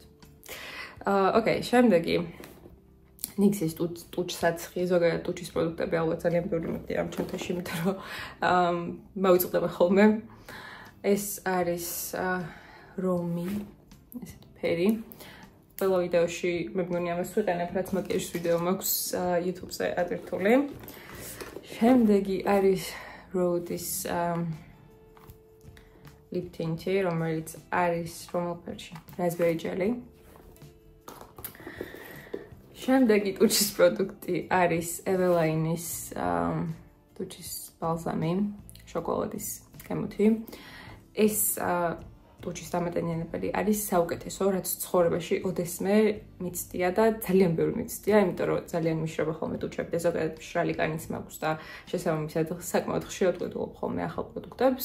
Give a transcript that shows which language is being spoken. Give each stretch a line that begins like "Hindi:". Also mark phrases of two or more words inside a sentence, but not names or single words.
Georgian: ოკეი, შემდეგი ნიქსის ტუჩსაცხი, ზოგადად ტუჩის პროდუქტები ალბათ ძალიან ბევრი მიგდია ამ ჩანთაში, იმიტომ რომ მოვიწყდება ხოლმე. ეს არის რომი, ესეთი ფერი. ყველა ვიდეოში მე მგონი ამას ვიყენებ, რაც მაკიაჟის ვიდეო მაქვს YouTube-ზე ატვირთული. შემდეგი არის
English: Rhodes lip tint-
Georgian: ი, რომელიც არის რომელფერში?
English: Raspberry jelly.
Georgian: შემდეგი ტუჩის პროდუქტი არის Eveline-ის ტუჩის ბალზამი, შოკოლადის გემოთი. ეს ტუჩის დამატენიანებელი არის საუკეთესო, რაც ცხოვრებაში ოდესმე მიცდია და ძალიან ბევრი მიცდია, იმიტომ რომ ძალიან მიშრება ხოლმე ტუჩები და ზოგადად მშრალი კანიც მაქვს და შესაბამისად საკმაოდ ხშირად ვყიდულობ ხოლმე ახალ პროდუქტებს.